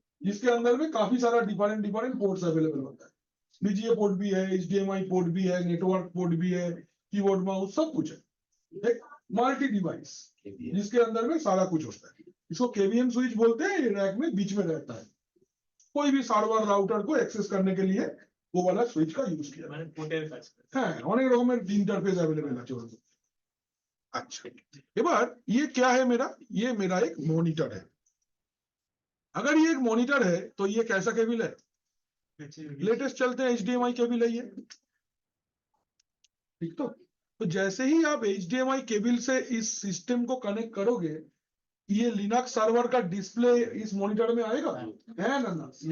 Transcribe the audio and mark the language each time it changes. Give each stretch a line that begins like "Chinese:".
Hindi: जिसके अंदर में काफी सारा डिफरेंट पोर्ट्स अवेलेबल होता है। बीजीए पोर्ट भी है, HDMI पोर्ट भी है, नेटवर्क पोर्ट भी है, कीबोर्ड माउस सब कुछ है। एक मल्टी डिवाइस जिसके अंदर में सारा कुछ होता है। इसको केवीएम स्विच बोलते हैं। ये रैक में बीच में रहता है। कोई भी सर्वर राउटर को एक्सेस करने के लिए वो वाला स्विच का यूज किया
Bangla: মানে পোর্টের কাজ করে। হ্যাঁ, অনেক রকমের ইন্টারফেস अवेलेबल আছে ওর।
Hindi: अच्छा, এবার ये क्या है मेरा? ये मेरा एक मॉनिटर है। अगर ये एक मॉनिटर है तो ये कैसा केबल है? लेटेस्ट चलते हैं HDMI केबल है ये, ठीक। तो जैसे ही आप HDMI केबल से इस सिस्टम को कनेक्ट करोगे, ये लिनक्स सर्वर का डिस्प्ले इस मॉनिटर में आएगा, है ना?